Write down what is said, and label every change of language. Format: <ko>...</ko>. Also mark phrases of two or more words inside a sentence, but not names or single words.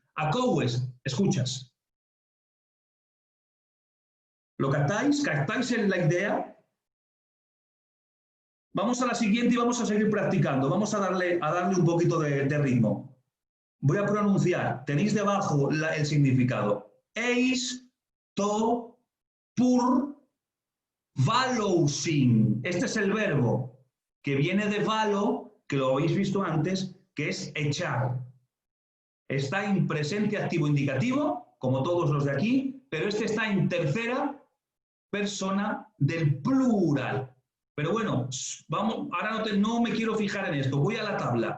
<es>Acoues, escuchas. ¿Lo captáis? ¿Captáis en la idea? Vamos a la siguiente y vamos a seguir practicando. Vamos a darle un poquito de ritmo. Voy a pronunciar. Tenéis debajo el significado.</es> <el>εἰς τὸ πῦρ βάλλουσιν.</el> <es>Este es el verbo que viene de valo, que lo habéis visto antes, que es echar. Está en presente activo indicativo, como todos los de aquí, pero este está en tercera persona del plural. Pero bueno, vamos, ahora no me quiero fijar en esto, voy a la tabla.</es>